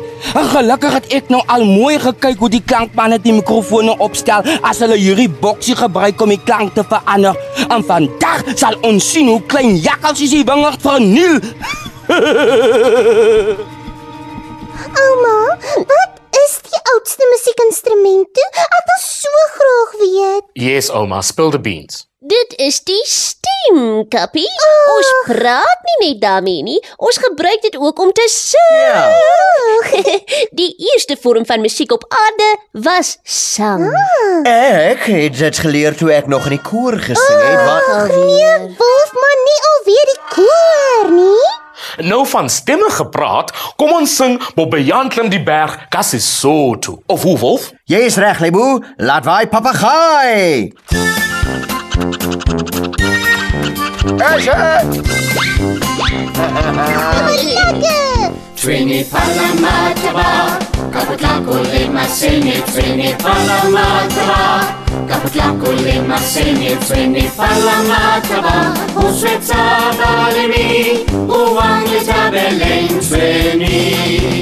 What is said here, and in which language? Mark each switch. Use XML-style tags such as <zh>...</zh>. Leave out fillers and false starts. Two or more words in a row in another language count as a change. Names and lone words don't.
<af>Gelukkig het ek nou al mooi gekyk hoe die klankmanne die mikrofone opstel as hulle hierdie boksie gebruik om die klank te verander. En vandag sal ons sien hoe klein jakkalsies die wingerd verniel. Ouma, wat is die oudste musiekinstrument toe? Ek wil so graag weet. Yes, ouma,</af> <en>spill the beans.</en> <af>Dit is die stem, Kappie. Ons praat nie net daarmee nie, ons gebruik dit ook om te sing. Die eerste vorm van musiek op aarde was sang. Ek het dit geleer toe ek nog in die koor gesing het. Nee, Wolf, maar nie alweer die koor nie. Nou van stemme gepraat, kom ons sing Bobbejaan klim die berg, Kassisoto. Of hoe, Wolf? Jy is reg, Lebo. Laat waai papegaai. Twini palamataba, kaputlako lema sene, twini palamataba, kaputlako lema sene, twini palamataba, uswetsa balemi, uwange tabeleng twini.</af>